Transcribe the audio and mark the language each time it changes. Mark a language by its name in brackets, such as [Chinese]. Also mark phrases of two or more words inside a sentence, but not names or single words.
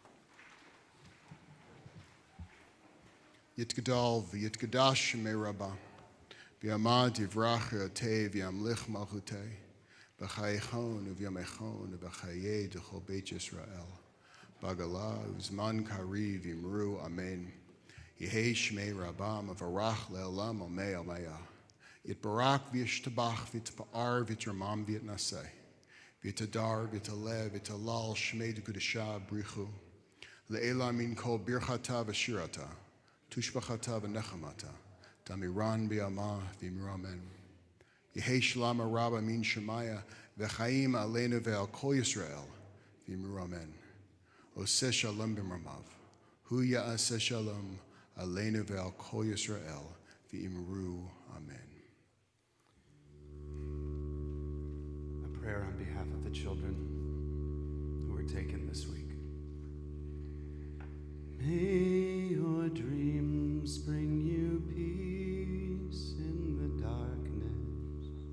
[Aramaic] יתגדל ויתקדש שמיה רבא בעלמא די ברא כרעותיה וימליך מלכותיה בחייכון וביומיכון ובחיי דכל בית ישראל בעגלא ובזמן קריב ואמרו אמן יהא שמיה רבא מברך לעלם ולעלמי עלמיא יתברך וישתבח ויתפאר ויתרומם ויתנשא ויתהדר, ויתעלה, ויתהלל, שמיה דקודשא, brichu. לעלא מן כל ברכתא ושירתא, תשבחתא ונחמתא, דאמירן בעלמא ואמרו אמן. יהא שלמא רבא מן שמיא, וחיים עלינו ועל כל ישראל, ואמרו אמן. [Hebrew] עושה שלום במרומיו, הוא יעשה שלום, עלינו ועל כל ישראל, [Aramaic] ואמרו אמן. [English] Prayer on behalf of the children who were taken this week. May your dreams bring you peace in the darkness.